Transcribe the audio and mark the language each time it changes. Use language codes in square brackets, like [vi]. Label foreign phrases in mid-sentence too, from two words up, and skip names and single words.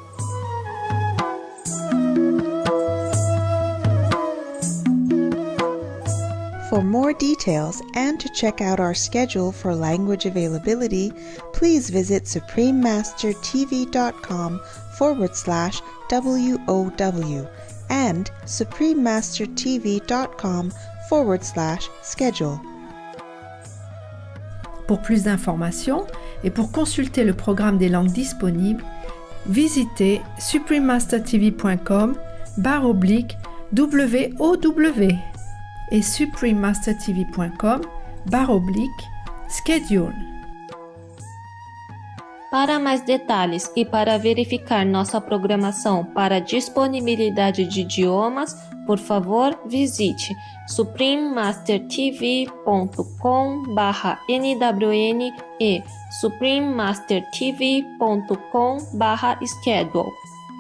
[en] For more details and to check out our schedule for language availability, please visit suprememastertv.com/WOW and suprememastertv.com/schedule. [fr] Pour plus d'informations et pour consulter le programme des langues disponibles, visitez suprememastertv.com/WOW et suprememastertv.com/schedule. [pt] Para mais detalhes e para verificar nossa programação para disponibilidade de idiomas, por favor, visite suprememastertv.com/nwn e suprememastertv.com/schedule.